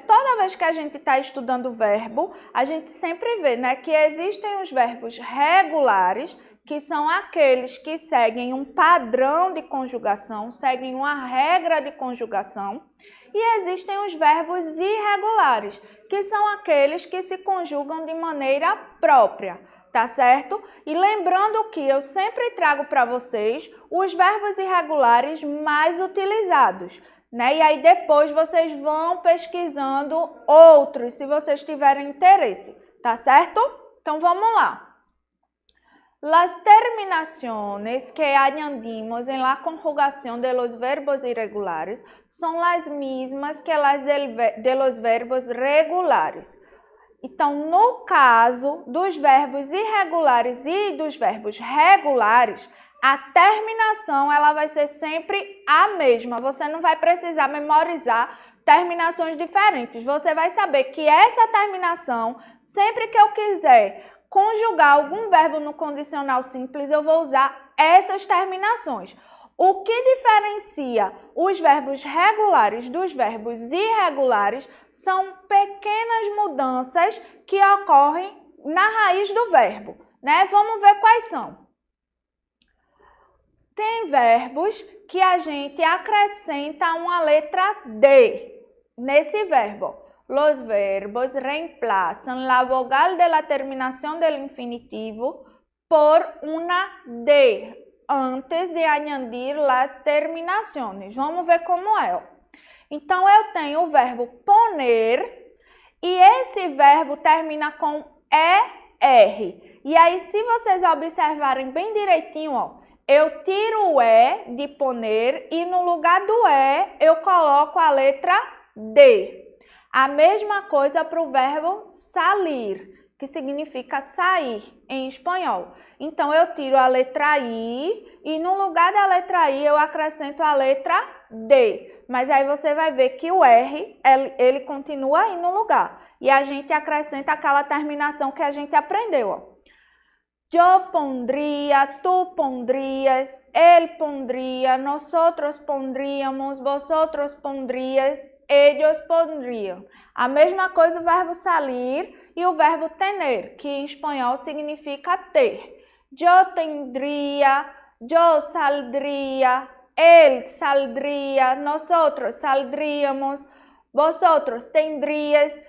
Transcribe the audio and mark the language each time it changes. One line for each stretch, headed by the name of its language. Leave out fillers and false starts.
Portuguese: Toda vez que a gente está estudando o verbo, a gente sempre vê, né, que existem os verbos regulares, que são aqueles que seguem um padrão de conjugação, seguem uma regra de conjugação, e existem os verbos irregulares, que são aqueles que se conjugam de maneira própria, tá certo? E lembrando que eu sempre trago para vocês os verbos irregulares mais utilizados, né? E aí depois vocês vão pesquisando outros, se vocês tiverem interesse, tá certo? Então vamos lá.
Spanish: Las terminaciones que añadimos en la conjugación de los verbos irregulares son las mismas que las de los verbos regulares.
Portuguese: Então, no caso dos verbos irregulares e dos verbos regulares, a terminação ela vai ser sempre a mesma. Você não vai precisar memorizar terminações diferentes. Você vai saber que essa terminação, sempre que eu quiser conjugar algum verbo no condicional simples, eu vou usar essas terminações. O que diferencia os verbos regulares dos verbos irregulares são pequenas mudanças que ocorrem na raiz do verbo, né? Vamos ver quais são. Tem verbos que a gente acrescenta uma letra D nesse verbo.
Spanish: Los verbos reemplazan la vogal de la terminación del infinitivo por una D antes de añadir las terminaciones.
Portuguese: Vamos ver como é. Então, eu tenho o verbo poner e esse verbo termina com ER. E aí, se vocês observarem bem direitinho, ó, eu tiro o E de poner e no lugar do E eu coloco a letra D. A mesma coisa para o verbo salir, que significa sair em espanhol. Então, eu tiro a letra I e no lugar da letra I eu acrescento a letra D. Mas aí você vai ver que o R, ele continua aí no lugar. E a gente acrescenta aquela terminação que a gente aprendeu, ó.
Spanish: Yo pondría, tú pondrías, él pondría, nosotros pondríamos, vosotros pondrías, ellos pondrían.
Portuguese: A mesma coisa o verbo salir e o verbo tener, que em espanhol significa ter.
Spanish: Yo tendría, yo saldría, él saldría, nosotros saldríamos, vosotros tendrías.